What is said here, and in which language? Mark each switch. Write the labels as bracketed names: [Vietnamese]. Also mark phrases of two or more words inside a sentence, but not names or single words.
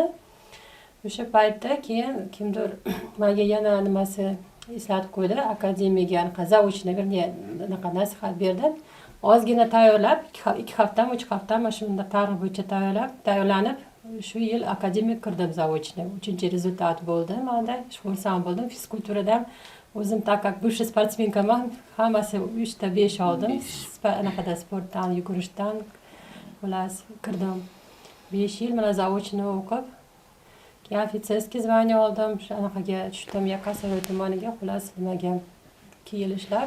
[Uzbek] O'sha paytda keyin kimdir menga yana nimasi eslatib qo'ydi, akademiyaga anaqa zaochniy anaqa nasihat berdi. Ozgina tayyorlab, 2 haftami, 3 haftami shunda tarix bo'yicha tayyorlanib, shu yil akademiyaga kirdim zaochniy. 3-rezultat bo'ldi. Menda xursand bo'ldim. Fizkulturadan o'zim [Russian] так как бывший [Uzbek] sportsmenkaman, hammasi 3 ta 5 oldim. Anaqada sportdan, yugurishdan xullas kirdim. 5 yil mana zaochniy o'qib, keyin [Russian] офицерский звания [Uzbek] oldim. Shu anaqaga tushdim, Yakkasaroy tumaniga, xullas nimaga 2 yil ishlab.